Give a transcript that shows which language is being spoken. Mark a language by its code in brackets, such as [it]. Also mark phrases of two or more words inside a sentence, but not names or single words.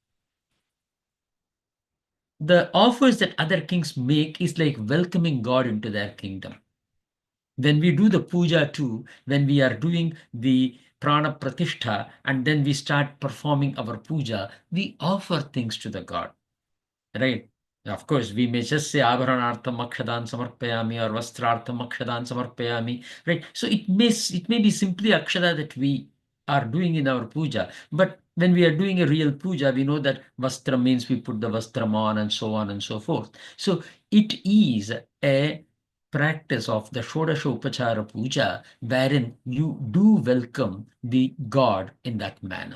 [en] The offers that other kings make is like welcoming God into their kingdom. When we do the puja too, when we are doing the [sa] प्राण प्रतिष्ठा [en] and then we start performing our puja, we offer things to the God, right? Of course, we may just say [sa] आभरणार्थं अक्षतान् समर्पयामि [en] or [sa] वस्त्रार्थं अक्षतान् समर्पयामि, [en] right? So it may be simply akshada that we are doing in our puja, but when we are doing a real puja, we know that vastra means we put the vastram on and so on and so forth. So it is a practice of the Shodasha Upachara Puja wherein you do welcome the God in that manner.